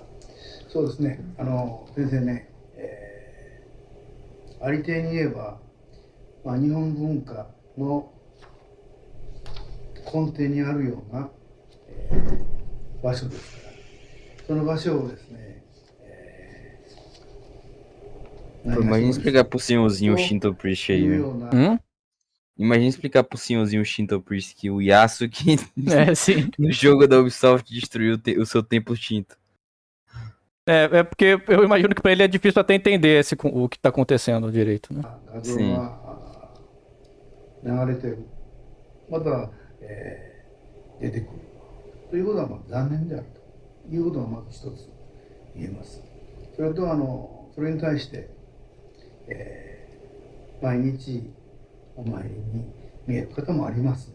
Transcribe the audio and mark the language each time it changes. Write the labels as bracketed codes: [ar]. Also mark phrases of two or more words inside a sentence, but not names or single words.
[ja] そうですね。先生ね、ありていに言えば、日本文化の根底にあるような、場所ですから、その場所をですね、 [pt] Pô, imagina explicar pro senhorzinho o [en] Shinto Priest [pt] aí, [ja] いう [pt] velho. [ja] ような [pt] Imagina explicar pro senhorzinho o [en] Shinto Priest [pt] que o Yasuke É, sim. no jogo da Ubisoft destruiu o seu templo Shinto. É porque eu imagino que pra ele é difícil até entender o que tá acontecendo direito, né? [ja] 画像が流れてる、また、出てくるということは残念であるということがまず一つ言えます。それとそれに対して、毎日お参りに見える方もあります。